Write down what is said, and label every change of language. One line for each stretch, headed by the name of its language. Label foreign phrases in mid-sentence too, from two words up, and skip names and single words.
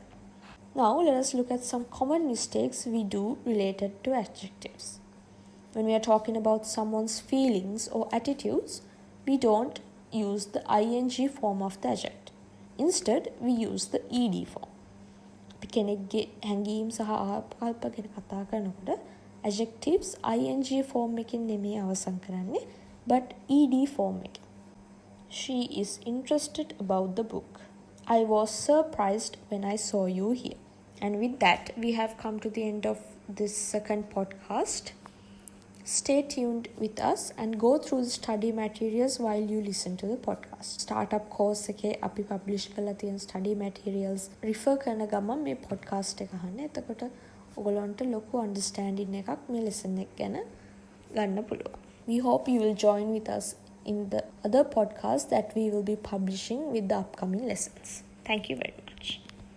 English: Now let us look at some common mistakes we do related to adjectives. When we are talking about someone's feelings or attitudes, we don't use the ing form of the adjective. Instead, we use the ed form.
Sinhala: අපි කෙනෙක්ගේ හැඟීම් සහ ආකල්ප ගැන කතා කරනකොට
English: adjectives ing form
Sinhala: එකකින් නෙමෙයි අවසන් කරන්නේ,
English: but ed form එකකින්. She is interested about the book. I was surprised when I saw you here. And with that, we have come to the end of this second podcast. Stay tuned with us and go through the study materials while you listen to the podcast. Startup course
Sinhala: එකේ අපි publish කරලා තියෙන
English: study materials refer
Sinhala: කරන ගමන් මේ podcast එක අහන්න. එතකොට ඔයගොල්ලන්ට ලොකු understanding එකක් මේ lesson එක ගැන ගන්න පුළුවන්.
English: We hope you will join with us in the other podcasts that we will be publishing with the upcoming lessons. Thank you very much.